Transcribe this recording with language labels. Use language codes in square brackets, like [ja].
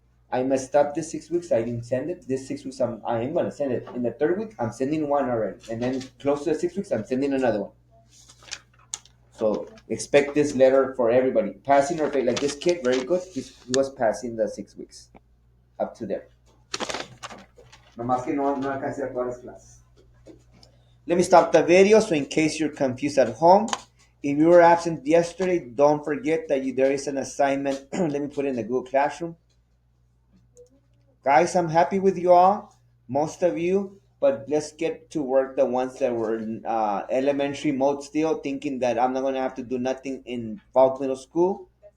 [en] I messed up this 6 weeks. I didn't send it. This 6 weeks, I am going to send it. In the 3rd week, I'm sending one already. And then close to the 6 weeks, I'm sending another one. So expect this letter for everybody. Passing or fail. Like this kid, very good. He was passing the 6 weeks. Up to there. [es] Nomás que no alcancé a todas las clases. [en] Let me stop the video so in case you're confused at home. If you were absent yesterday, don't forget that there is an assignment. Let me put it in the Google Classroom. Guys, I'm happy with you all. Most of you but let's get to work the ones that were elementary mode still, thinking that I'm not going to have to do nothing in Falk Middle School.